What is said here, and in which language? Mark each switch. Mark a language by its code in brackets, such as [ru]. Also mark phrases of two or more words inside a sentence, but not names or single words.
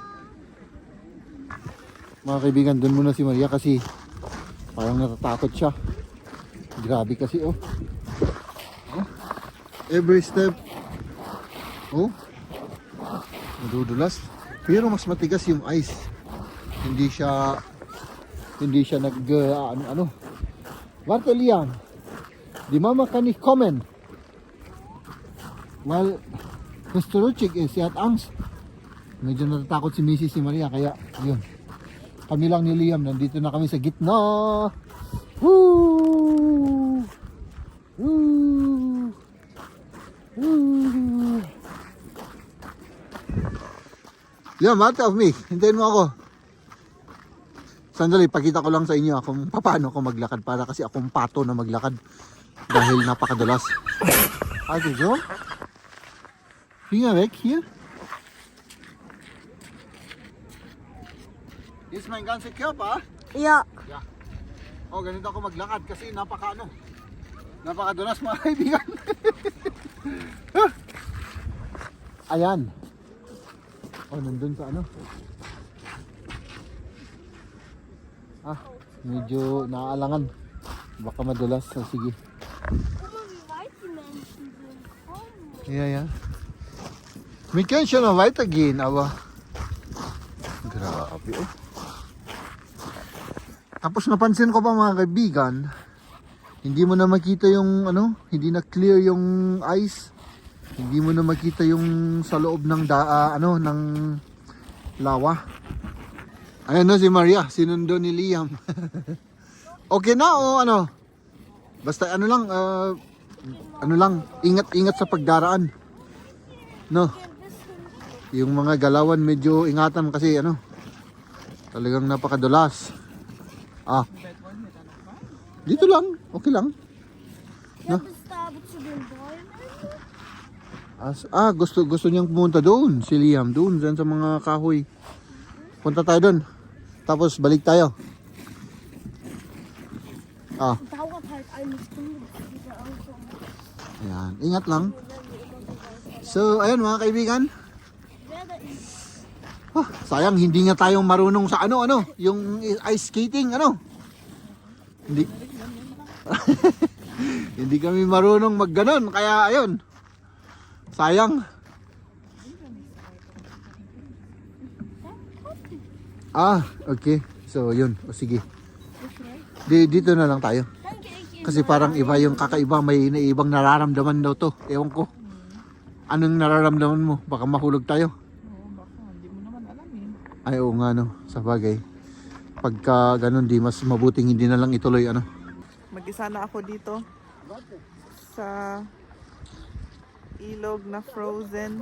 [tl] Mga kaibigan, dun muna si Maria kasi parang natatakot siya. Grabe kasi oh. [en] Every step. [tl] Oh. Madudulas. Pero mas matigas yung ice. Hindi siya nag ano. [de] Warte Liam. Die Mama kann nicht kommen. Weil Mr. Ruchik sie hat Angst. [tl] Medyo natatakot si Mrs. si Maria kaya yun. Kami lang ni Liam, nandito na kami sa gitna. Woo! Woo! Woo! Liam, [de] warte auf mich. [tl] Hintayin mo ako. Sandali, pakita ko lang sa inyo kung paano ako maglakad para kasi akong pato na maglakad dahil napakadulas. [de] Also so. Finger weg hier. Ist mein ganzer Körper? Ja. Ja. [tl] Oh, ganito ako maglakad kasi napakadulas mga kaibigan. Ayan. Oh, nandun sa ano. Medyo naaalangan. Baka madulas. So, sige. [de] Guck mal, wie weit die Menschen sind. Komm. Ja. Wir können schon noch weitergehen, aber grabe oh. [tl] Tapos napansin ko pa mga kaibigan, hindi mo na makita yung ano, hindi na clear yung ice. Hindi mo na makita yung sa loob ng ng lawa. Ayan na si Maria, sinundo ni Liam. Okay na o ano? Basta ano lang, ingat-ingat sa pagdaraan. No. Yung mga galawan medyo ingatan kasi ano. Talagang napakadulas. Dito lang, okay lang. [de] Ja, bis da zu den Bäumen. [tl] Gusto niyang pumunta doon, si Liam, doon dyan sa mga kahoy. Punta tayo doon. Tapos balik tayo. Ah, [de] Dauert halt eine Stunde, bis wieder ankommen. [tl] ayan. Ingat lang. So, ayun mga kaibigan. [de] Werde ich. [tl] Sayang, hindi nga tayo marunong sa ano, yung [en] ice skating, [tl] Hindi. Hindi kami marunong magganon, kaya ayun. Sayang. Okay. So, yun. O, sige. Dito na lang tayo. [de] Danke, ich gehe. [tl] Kasi parang iba yung kakaiba. May ibang nararamdaman daw to. Ewan ko. Anong nararamdaman mo? Baka mahulog tayo. Oo, baka. Hindi mo naman alam eh. Ay, oo nga, no. Sa bagay. Pagka ganun, di mas mabuting hindi na lang ituloy, Mag-isa na ako dito. Sa ilog na frozen.